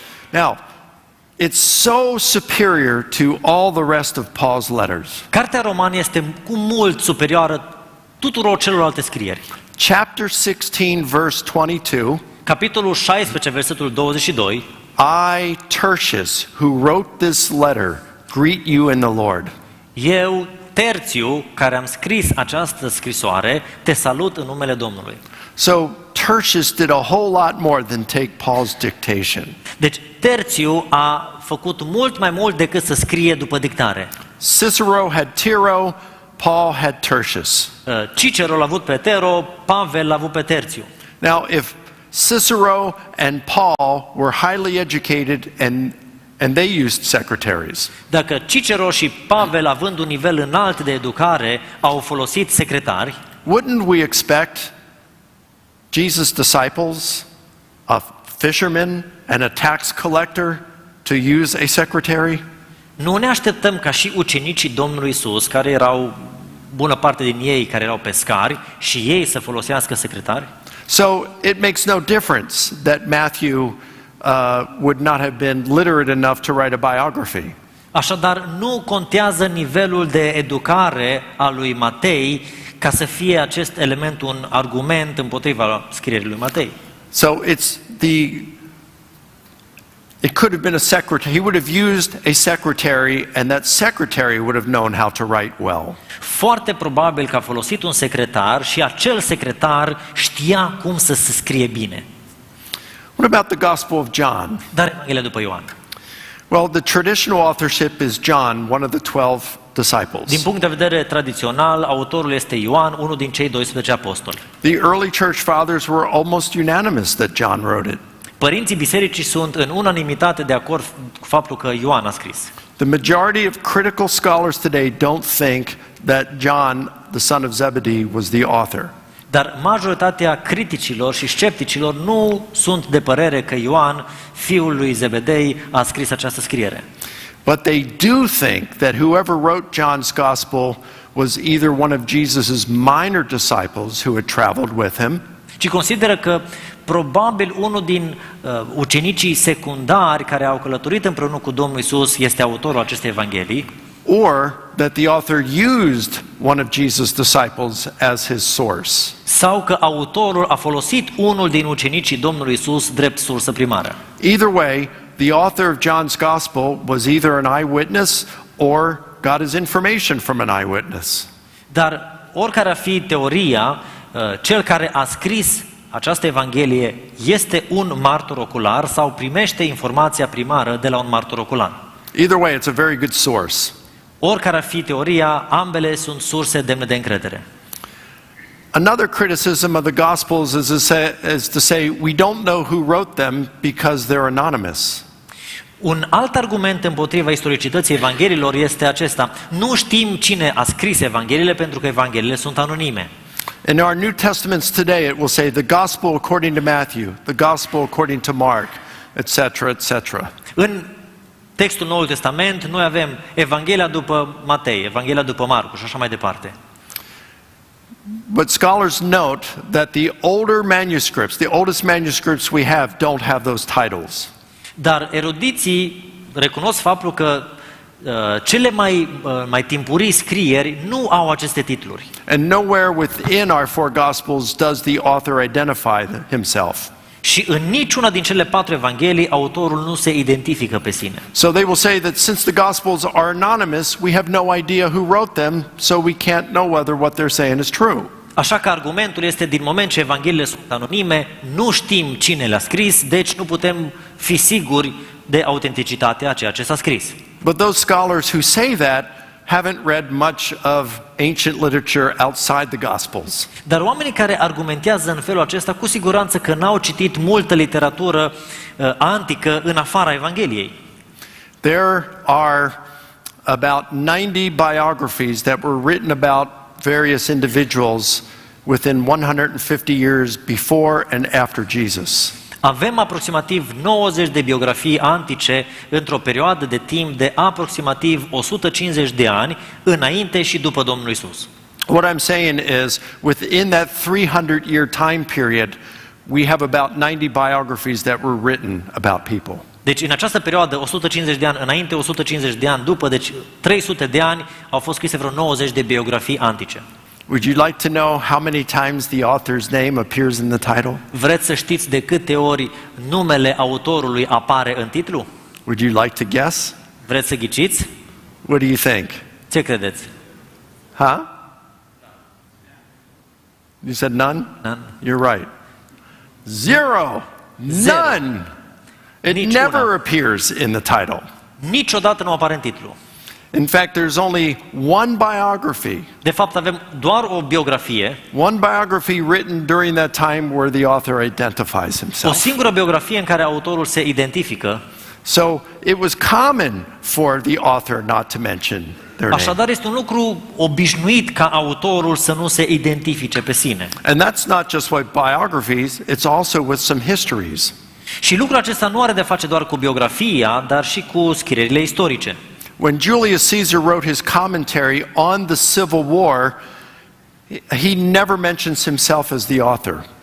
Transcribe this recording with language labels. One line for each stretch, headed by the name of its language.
English: Now, it's so superior to all the rest of Paul's letters.
Romanian: Cartea Romani este cu mult superioară tuturor celorlalte scrieri.
English: Chapter 16, verse 22.
Romanian: Capitolul 16, versetul 22.
English: I, Tertius, who wrote this letter, greet you in the Lord.
Romanian: Eu, Terțiu, care am scris această scrisoare, te salut în numele Domnului.
English: So Tertius did a whole lot more than take Paul's dictation.
Romanian: Deci Terțiu a făcut mult mai mult decât să scrie după dictare.
English: Cicero had Tiro, Paul had Tertius.
Romanian: Cicero l-a avut pe Tero, Pavel l-a avut pe Terțiu.
English: Now, if Cicero and Paul were highly educated and they used secretaries,
Romanian: Dacă Cicero și Pavel, având un nivel înalt de educare, au folosit secretari,
English: wouldn't we expect Jesus' disciples, a fisherman and a tax collector, to use a secretary?
Romanian: nu ne așteptăm ca și ucenicii Domnului Isus, care erau, bună parte din ei, care erau pescari, și ei să folosească secretari?
English: So it makes no difference that Matthew would not have been literate enough to write a biography.
Romanian: Așadar, nu contează nivelul de educare al lui Matei ca să fie acest element un argument împotriva scrierii lui Matei.
English: So it could have been a secretary. He would have used a secretary, and that secretary would have known how to write well.
Romanian: Foarte probabil că a folosit un secretar și acel secretar știa cum să se scrie bine.
English: What about the Gospel of John?
Romanian: Dar Evanghelia după Ioan.
English: Well, the traditional authorship is John, one of the 12 disciples.
Romanian: Din punct de vedere tradițional, autorul este Ioan, unul din cei 12 apostoli.
English: The early church fathers were almost unanimous that John wrote it.
Romanian: Părinții bisericii sunt în unanimitate de acord cu faptul că Ioan a scris.
English: The majority of critical scholars today don't think that John, the son of Zebedee, was the author.
Romanian: Dar majoritatea criticilor și scepticilor nu sunt de părere că Ioan, fiul lui Zebedei, a scris această scriere.
English: But they do think that whoever wrote John's gospel was either one of Jesus's minor disciples who had traveled with him,
Romanian: Ci consideră că probabil unul din ucenicii secundari care au călătorit împreună cu Domnul Isus este autorul acestei evanghelii,
English: or that the author used one of Jesus' disciples as his source.
Romanian: sau că autorul a folosit unul din ucenicii Domnului Isus drept sursă primară.
English: Either way, the author of John's gospel was either an eyewitness or got his information from an eyewitness.
Romanian: Dar oricare ar fi teoria, cel care a scris această evanghelie este un martor ocular sau primește informația primară de la un martor ocular.
English: Either way, it's a very good source.
Romanian: Oricare ar fi teoria, ambele sunt surse demne de încredere.
English: Another criticism of the Gospels is to say we don't know who wrote them because they're anonymous.
Romanian: Un alt argument împotriva istoricității evangheliilor este acesta. Nu știm cine a scris evangheliile pentru că evangheliile sunt anonime.
English: In our New Testaments today, it will say the Gospel according to Matthew, the Gospel according to Mark, etc., etc.
Romanian: În textul Noului Testament noi avem Evanghelia după Matei, Evanghelia după Marcu și așa mai departe.
English: But scholars note that the older manuscripts, the oldest manuscripts we have, don't have those titles.
Romanian: Dar erudiții recunosc faptul că cele mai timpurii scrieri nu au aceste titluri.
English: And nowhere within our four Gospels does the author identify himself.
Romanian: Și în niciuna din cele 4 evanghelii autorul nu se identifică pe sine.
English: So they will say that since the Gospels are anonymous, we have no idea who wrote them, so we can't know whether what they're saying is true.
Romanian: Așa că argumentul este, din moment ce evangheliile sunt anonime, nu știm cine le-a scris, deci nu putem fi siguri de autenticitatea a ceea ce s-a scris.
English: But those scholars who say that haven't read much of ancient literature outside the Gospels.
Romanian: Dar oamenii care argumentează în felul acesta, cu siguranță că n-au citit multă literatură antică în afara Evangheliei.
English: There are about 90 biographies that were written about various individuals within 150 years before and after Jesus.
Romanian: Avem aproximativ 90 de biografii antice într-o perioadă de timp de aproximativ 150 de ani înainte și după Domnul Isus.
English: What I'm saying is, within that 300-year time period, we have about 90 biographies that were written about people.
Romanian: Deci în această perioadă, 150 de ani înainte, 150 de ani după, deci 300 de ani, au fost scrise vreo 90 de biografii antice.
English: Would you like to know how many times the author's name appears in the title?
Romanian: Vreți să știți de câte ori numele autorului apare în titlu?
English: Would you like to guess?
Romanian: Vreți să ghiciți?
English: What do you think?
Romanian: Ce credeți? Huh?
English: You said none? None. You're right. Zero. None. It
Romanian: Niciuna.
English: never appears in the title.
Romanian: Niciodată nu apare în titlu.
English: In fact, there's only one biography.
Romanian: De fapt, avem doar o biografie,
English: One biography written during that time where the author identifies
Romanian: o
English: himself.
Romanian: singură biografie în care autorul se identifică.
English: So it was common for the author not to mention their name.
Romanian: Așadar, este un lucru obișnuit ca autorul să nu se identifice pe sine.
English: And that's not just with biographies, it's also with some histories.
Romanian: Și lucrul acesta nu are de face doar cu biografia, dar și cu scrierile istorice.
English: When Julius Caesar wrote his commentary on the Civil War, he never mentions himself as the author.